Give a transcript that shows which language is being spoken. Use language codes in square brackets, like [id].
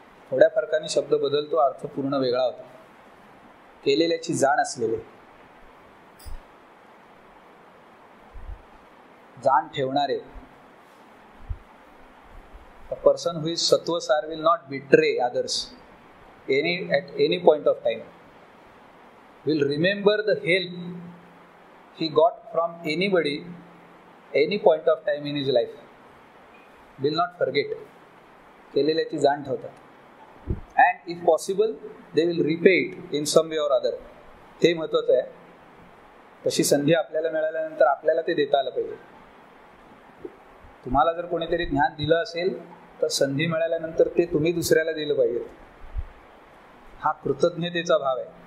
[mr] थोड्या फरकाने शब्द बदलतो, अर्थ पूर्ण वेगळा होता. केलेल्याची जाण असलेले, जाण ठेवणारे. [en] A person who is satvasar will not betray others at any point of time. Will remember the help he got from anybody any point of time in his life. Will not forget. [mr] केलेल्याची जाण ठेवतात. [en] And if possible, they will repay it in some way or other. [mr] ते महत्वाचं आहे. तशी संधी आपल्याला मिळाल्यानंतर आपल्याला ते देता आलं पाहिजे. तुम्हाला जर कोणीतरी ज्ञान दिलं असेल तर संधी मिळाल्यानंतर ते तुम्ही दुसऱ्याला दिलं पाहिजे. हा कृतज्ञतेचा भाव आहे.